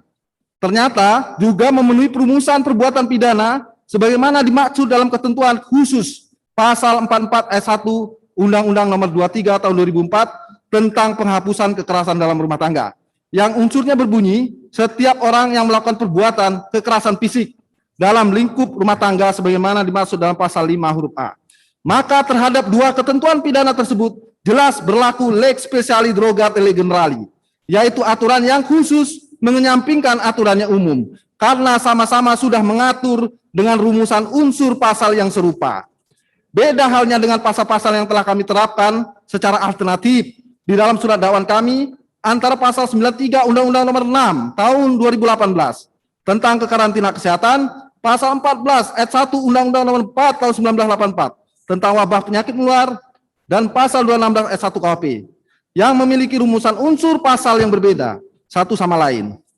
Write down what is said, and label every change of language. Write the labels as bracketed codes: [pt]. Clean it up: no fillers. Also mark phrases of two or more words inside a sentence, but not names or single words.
[id] Ternyata juga memenuhi perumusan perbuatan pidana, sebagaimana dimaksud dalam ketentuan khusus pasal 44 ayat 1 Undang-Undang Nomor 23 Tahun 2004 tentang penghapusan kekerasan dalam rumah tangga, yang unsurnya berbunyi, setiap orang yang melakukan perbuatan kekerasan fisik dalam lingkup rumah tangga sebagaimana dimaksud dalam pasal 5 huruf A. Maka terhadap dua ketentuan pidana tersebut jelas berlaku [la] lex specialis drogate lege generali, [id] yaitu aturan yang khusus menyampingkan aturannya umum, karena sama-sama sudah mengatur dengan rumusan unsur pasal yang serupa. Beda halnya dengan pasal-pasal yang telah kami terapkan secara alternatif di dalam surat dakwaan kami antara pasal 93 Undang-Undang Nomor 6 Tahun 2018 tentang kekarantina kesehatan, pasal 14 ayat 1 Undang-Undang Nomor 4 Tahun 1984 tentang wabah penyakit menular, dan pasal 216 ayat 1 KUHP yang memiliki rumusan unsur pasal yang berbeda satu sama lain,